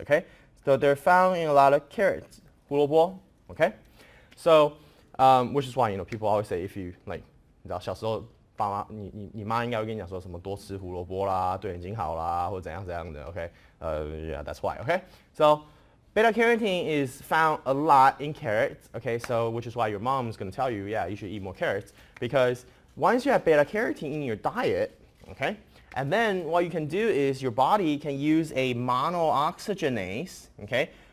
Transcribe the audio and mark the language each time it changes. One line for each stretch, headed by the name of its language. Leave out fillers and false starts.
English: Okay, so they're found in a lot of carrots.
Chinese: 胡萝卜.
English: Okay, so which is why people always say if you like
Chinese: 你知道小时候爸妈你妈应该会跟你讲说什么多吃胡萝卜啦，对眼睛好啦，或者怎样怎样的。
English: Okay, yeah, that's why. Okay, so beta carotene is found a lot in carrots, okay, so which is why your mom is going to tell you, yeah, you should eat more carrots, because once you have beta carotene in your diet, okay, and then what you can do is your body can use a monooxygenase, okay.